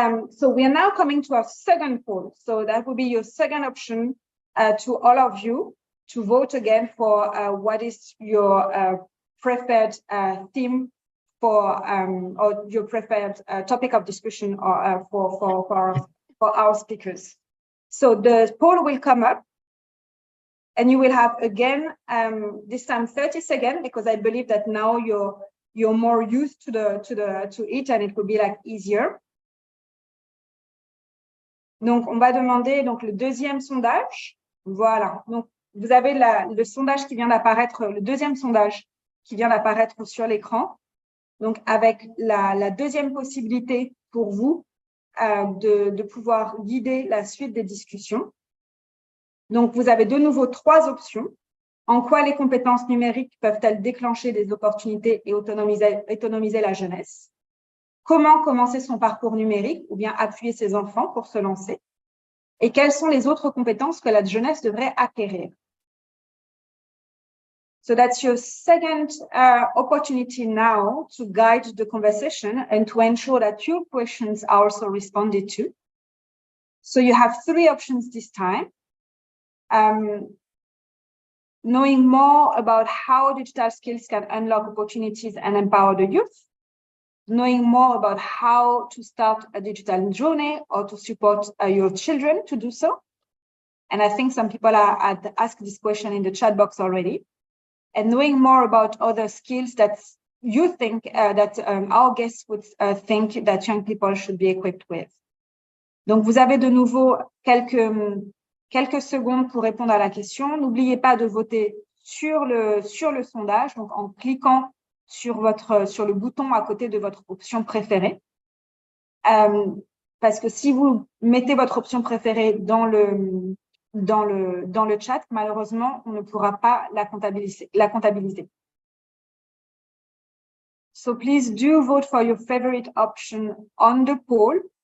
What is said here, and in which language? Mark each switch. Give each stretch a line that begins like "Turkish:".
English: So we are now coming to our second poll. So that will be your second option to all of you to vote again for what is your preferred theme for or your preferred topic of discussion or for our speakers. So the poll will come up, and you will have again this time 30 seconds because I believe that now you're more used to it and it will be like easier.
French: Donc, on va demander donc, le deuxième sondage. Voilà. Donc, vous avez le sondage qui vient d'apparaître, le deuxième sondage qui vient d'apparaître sur l'écran. Donc, avec la deuxième possibilité pour vous de pouvoir guider la suite des discussions. Donc, vous avez de nouveau 3 options. En quoi les compétences numériques peuvent-elles déclencher des opportunités et autonomiser la jeunesse? Comment commencer son parcours numérique ou bien appuyer ses enfants pour se lancer? Et quelles sont les autres compétences que la jeunesse devrait acquérir?
English: So that's your second opportunity now to guide the conversation and to ensure that your questions are also responded to. So you have 3 options this time. Knowing more about how digital skills can unlock opportunities and empower the youth. Knowing more about how to start a digital journey or to support your children to do so. And I think some people had asked this question in the chat box already. And knowing more about other skills that you think that our guests would think that young people should be equipped with.
French: Donc, vous avez de nouveau quelques secondes pour répondre à la question. N'oubliez pas de voter sur le sondage, donc en cliquant sur le bouton à côté de votre option préférée. Parce que si vous mettez votre option préférée dans le chat, malheureusement, on ne pourra pas la comptabiliser.
English: So please do vote for your favorite option on the poll.